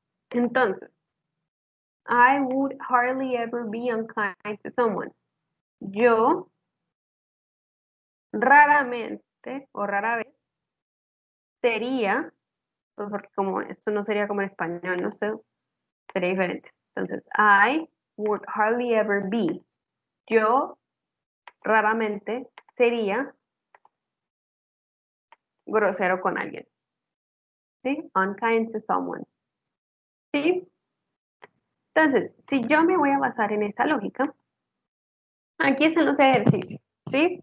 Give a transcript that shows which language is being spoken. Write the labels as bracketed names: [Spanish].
[English] Entonces, I would hardly ever be unkind to someone. [Spanish] Yo raramente o rara vez sería, pues porque como esto no sería como en español, no sé, sería diferente. [English] Entonces, I would hardly ever be. [Spanish] Yo raramente sería grosero con alguien. ¿Sí? [English] Unkind to someone. [Spanish] ¿Sí? Entonces, si yo me voy a basar en esta lógica, aquí están los ejercicios. ¿Sí?